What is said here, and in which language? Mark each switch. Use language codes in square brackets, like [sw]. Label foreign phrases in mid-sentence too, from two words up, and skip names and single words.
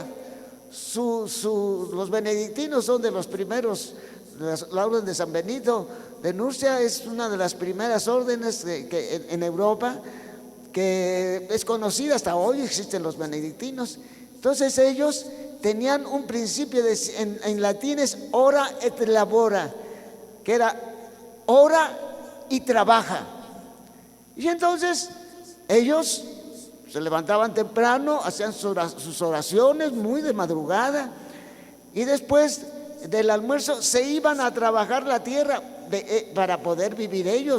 [es] Los benedictinos son de los primeros, la orden de San Benito de Nurcia es una de las primeras órdenes en Europa, que es conocida hasta hoy, existen los benedictinos. Entonces ellos tenían un principio en latín es [la] ora et labora, [es] que era ora y trabaja. Y entonces ellos se levantaban temprano, hacían sus oraciones muy de madrugada, y después del almuerzo se iban a trabajar la tierra para poder vivir ellos.